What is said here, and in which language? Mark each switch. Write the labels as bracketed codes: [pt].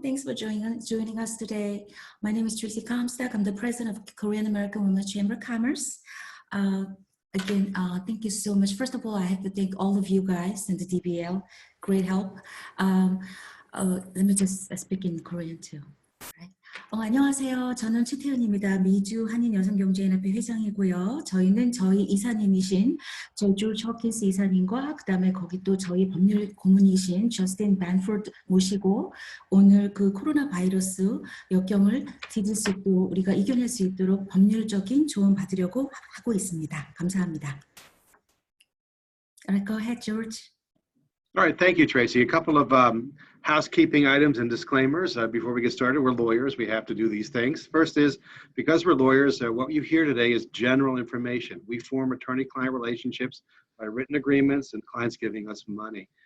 [en] Thanks for joining us today. My name is Tracy Comstock. I'm the president of Korean American Women's Chamber of Commerce. Again, thank you so much. First of all, I have to thank all of you guys and the DBL. Great help. Let me just speak in Korean too. Right? [ko] 안녕하세요. 저는 최태은입니다. 미주 한인여성경제연합회 회장이고요. 저희는 저희 이사님이신 조주 초키스 이사님과 그 다음에 거기 또 저희 법률 고문이신 저스틴 반포드 모시고 오늘 그 코로나 바이러스 역경을 디딜 수 있도록 우리가 이겨낼 수 있도록 법률적인 조언 받으려고 하고 있습니다. 감사합니다. [en] Alright, go ahead, George. All right, thank you, Tracy. A couple of housekeeping items and disclaimers before we get started. We're lawyers, we have to do these things. First is, because we're lawyers, what you hear today is general information. We form attorney-client relationships by written agreements and clients giving us money.